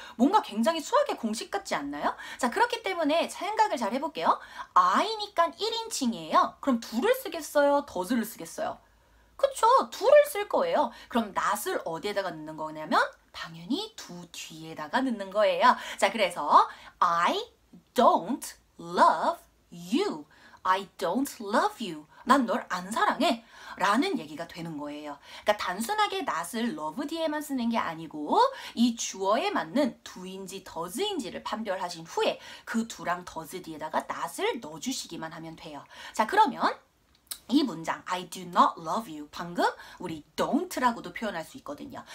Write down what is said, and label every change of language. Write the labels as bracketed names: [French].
[Korean] 뭔가 굉장히 수학의 공식 같지 않나요? 자 그렇기 때문에 생각을 잘 해볼게요. I니까 1인칭이에요. 그럼 do를 쓰겠어요? does를 쓰겠어요? 그쵸? do를 쓸 거예요. 그럼 not을 어디에다가 넣는 거냐면 당연히 do 뒤에다가 넣는 거예요. 자 그래서 [English] I don't love you. I don't love you. [Korean] 난 널 안 사랑해. 라는 얘기가 되는 거예요. 그러니까 단순하게 not을 love 뒤에만 쓰는 게 아니고 이 주어에 맞는 do인지 does인지를 판별하신 후에 그 do랑 does 뒤에다가 not을 넣어주시기만 하면 돼요. 자 그러면 이 문장 [English] I do not love you [Korean] 방금 우리 don't라고도 표현할 수 있거든요.